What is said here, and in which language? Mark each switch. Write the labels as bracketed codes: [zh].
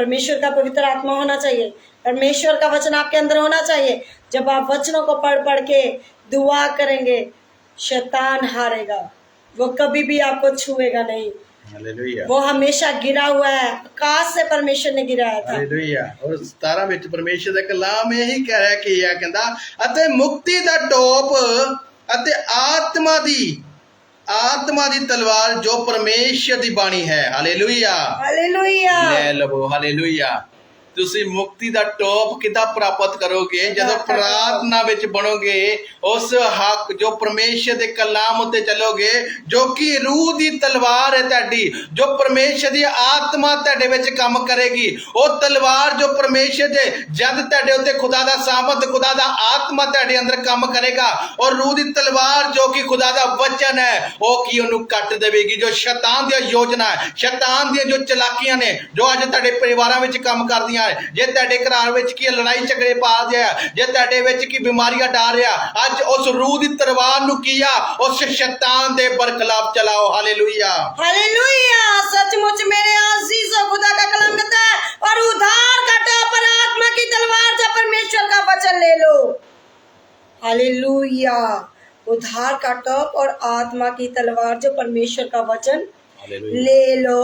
[hi] परमेश्वर का पवित्र आत्मा होना चाहिए। परमेश्वर का वचन आपके अंदर होना चाहिए। जब आप वचनों को पढ़ पढ़ के दुआ करेंगे, शैतान हारेगा, वो कभी भी आपको छुएगा नहीं। हालेलुया। वो हमेशा गिरा हुआ है, आकाश से परमेश्वर ने गिराया था। हालेलुया। [pa] और 17 ਵਿੱਚ परमेश्वर ਦਾ ਕਲਾਮ ਇਹੀ ਕਹਿ ਰਿਹਾ ਕਿ ਇਹ ਕਹਿੰਦਾ ਅਤੇ ਮੁਕਤੀ ਦਾ ਟੋਪ ਅਤੇ ਆਤਮਾ ਦੀ ਤਲਵਾਰ ਜੋ ਪਰਮੇਸ਼ਰ ਦੀ ਬਾਣੀ ਹੈ। ਹਾਲੇਲੂਇਆ। हालेलुया। ਲੈ ਲਵੋ। ਹਾਲੇਲੂਇਆ। ਤੁਸੀਂ ਮੁਕਤੀ ਦਾ ਟੋਪ ਕਿੱਦਾਂ ਪ੍ਰਾਪਤ ਕਰੋਗੇ? ਜਦੋਂ ਪ੍ਰਾਰਥਨਾ ਵਿੱਚ ਬਣੋਗੇ, ਉਸ ਹੱਕ ਜੋ ਪਰਮੇਸ਼ਰ ਦੇ ਕਲਾਮ ਉੱਤੇ ਚੱਲੋਗੇ, ਜੋ ਕਿ ਰੂਹ ਦੀ ਤਲਵਾਰ ਹੈ ਤੁਹਾਡੀ, ਜੋ ਪਰਮੇਸ਼ਰ ਦੀ ਆਤਮਾ ਤੁਹਾਡੇ ਵਿੱਚ ਕੰਮ ਕਰੇਗੀ। ਉਹ ਤਲਵਾਰ ਜੋ ਪਰਮੇਸ਼ਰ ਦੇ ਜਦ ਤੁਹਾਡੇ ਉੱਤੇ ਖੁਦਾ ਦਾ ਸਾਮਰਥ, ਖੁਦਾ ਦਾ ਆਤਮਾ ਤੁਹਾਡੇ ਅੰਦਰ ਕੰਮ ਕਰੇਗਾ, ਔਰ ਰੂਹ ਦੀ ਤਲਵਾਰ ਜੋ ਕਿ ਖੁਦਾ ਦਾ ਵਚਨ ਹੈ, ਉਹ ਕੀ ਉਹਨੂੰ ਕੱਟ ਦੇਵੇਗੀ। ਜੋ ਸ਼ੈਤਾਨ ਦੀਆਂ ਯੋਜਨਾ ਹੈ, ਸ਼ੈਤਾਨ ਦੀਆਂ ਜੋ ਚਲਾਕੀਆਂ ਨੇ, ਜੋ ਅੱਜ ਤੁਹਾਡੇ ਪਰਿਵਾਰਾਂ ਵਿੱਚ ਕੰਮ ਕਰਦੀਆਂ, ਜੇ ਤੁਹਾਡੇ ਘਰਾਂ ਵਿੱਚ ਕੀ ਲੜਾਈ ਝਗੜੇ ਪਾ ਦਿਆ, ਜੇ ਤੁਹਾਡੇ ਵਿੱਚ ਕੀ ਬਿਮਾਰੀਆਂ ਡਾਲ ਰਿਹਾ, ਅੱਜ ਉਸ ਰੂਹ ਦੀ ਤਲਵਾਰ ਨੂੰ ਕੀਆ ਉਸ शैतान दे बरखिलाफ चलाओ। हालेलुया। हालेलुया। [hi] सचमुच मेरे अजीजों, खुदा का कलाम कहता है और उद्धार का टोप और आत्मा की तलवार जो परमेश्वर का वचन ले लो। हालेलुया। उद्धार का टोप और आत्मा की तलवार जो परमेश्वर का वचन ले लो।